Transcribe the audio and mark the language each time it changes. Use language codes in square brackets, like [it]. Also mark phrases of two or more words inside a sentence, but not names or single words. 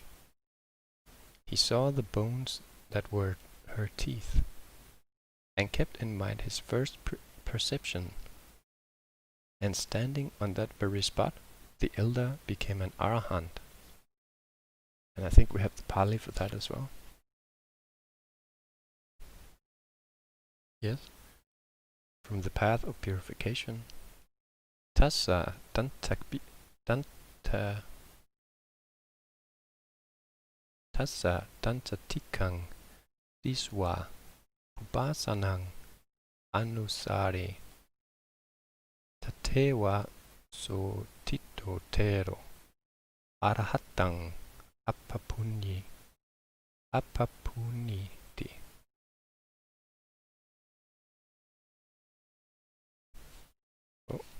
[en] He saw the bones that were her teeth, and kept in mind his first perception, and standing on that very spot, the elder became an arahant. And I think we have the Pali for that as well. Yes? From the path of purification. [pi] Tassa dantatikang diswa vipassanā anusare tatewa so tito tero arahatang appapuniti. [en] Oh.